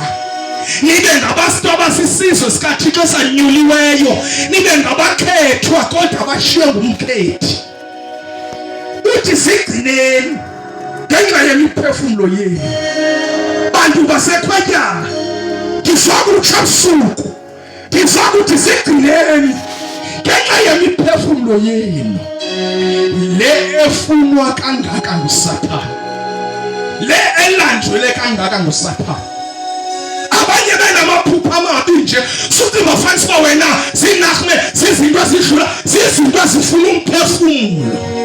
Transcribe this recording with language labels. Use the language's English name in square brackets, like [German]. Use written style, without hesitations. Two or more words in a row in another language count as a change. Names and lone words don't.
[Xhosa] Nibe ngabantu abasisizwe sikaThixo sanyuliweyo, nibe ngabakhethwa kodwa abashiywe ngumkhethi. Uthi sigcineni ngenxa yemiphefumulo yenu. Bantu basekhwetyana ndifaka ubusuku, ndifaka uthi sigcineni ngenxa yemiphefumulo yenu. Le efunwa kangaka nguSathane, le elanjwele kangaka nguSathane. Abanye benamaphupha amabi nje suthi bafanele uba wena zinahme zizinto ezidlula zizinto ezifuna umphefumulo.